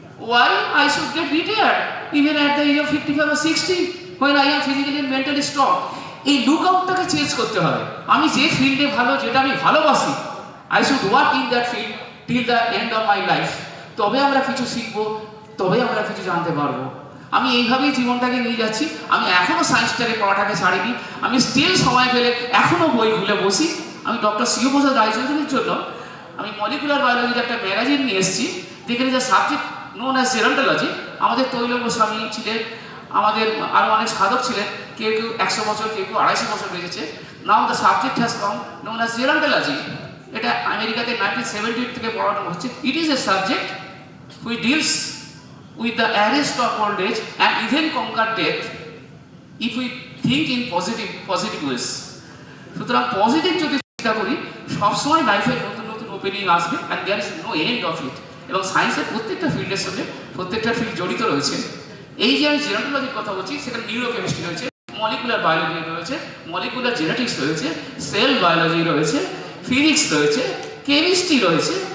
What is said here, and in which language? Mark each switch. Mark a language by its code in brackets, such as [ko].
[en] Why I should get retired even at the age of 55 or 60 when I am physically and mentally strong? [bn] এই look আউটটাকে change করতে হবে। আমি যে ফিল্ডে ভালো, যেটা আমি ভালোবাসি, [en] I should work in that field till the end of my life. [bn] তবে আমরা কিছু শিখবো, তবে আমরা কিছু জানতে পারবো। আমি এইভাবেই জীবনটাকে নিয়ে যাচ্ছি। আমি এখনও সায়েন্সটাকে পড়াটাকে ছাড়িনি। আমি স্টিল সময় পেলে এখনও বই খুলে বসি। আমি ডক্টর শিবপ্রসাদ রায়চৌধুরীর জন্য আমি মলিকুলার বায়োলজির একটা ম্যাগাজিন নিয়ে এসেছি, যেখানে যে সাবজেক্ট নোন অ্যাজ জেরন্টোলজি, আমাদের তৈল গোস্বামী ছিলেন, আমাদের আরও অনেক সাধক ছিলেন, কেউ কেউ 100 বছর, কেউ কেউ 250 বছর বেঁচেছে। [en] Now the subject has come known as gerontology. [bn] এটা আমেরিকাতে 1978 থেকে পড়ানো হচ্ছে। [en] It is a subject which deals with the arrest of old age and even conquer death if we think in positive ways. [bn] সুতরাং পজিটিভ যদি চিন্তা করি, সবসময় লাইফে নতুন নতুন ওপেনিং আসবে, [en] And there is no end of it. [bn] এবং সায়েন্সের প্রত্যেকটা ফিল্ডের সঙ্গে প্রত্যেকটা ফিল্ড জড়িত রয়েছে। এই যে আমি জেরন্টোলজির কথা বলছি, সেখানে নিউরোকেমিস্ট্রি রয়েছে, মলিকুলার বায়োলজি রয়েছে, মলিকুলার জেনেটিক্স রয়েছে, সেল বায়োলজি রয়েছে, ফিজিক্স রয়েছে, কেমিস্ট্রি রয়েছে।